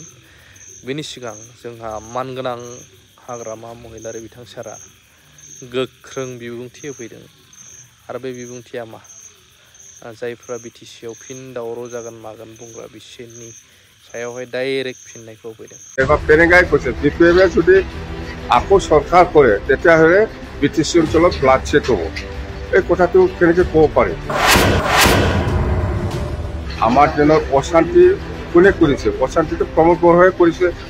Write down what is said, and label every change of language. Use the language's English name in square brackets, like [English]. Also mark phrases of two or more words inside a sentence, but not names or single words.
[Bodo] बेनि सिगां जोंहा मानगोनां हाग्रामा महिलारि बिथां सारा गोख्रों बिबुंथि होफैदों आरो बे बिबुंथिया मा जायफ्रा बिटिसिआव फिन दावराव जागोन मागोन बुंग्रा बिसोरनि सायावहाय डाइरेक्ट फिननायखौ होफैदों। [Assamese] এবার পেরেঙ্গাই কৈছে বিপিএমে যদি আকৌ সরকার করে তেতিয়াহ'লে বিটিসি অঞ্চলত ব্লাডশেড হ'ব। এই কথাটো কেনেকৈ ক'ব পাৰে? আমাৰ দিনত অশান্তি কোনে কৰিছে? অশান্তিটো প্ৰমোদ বড়োৱে কৰিছে।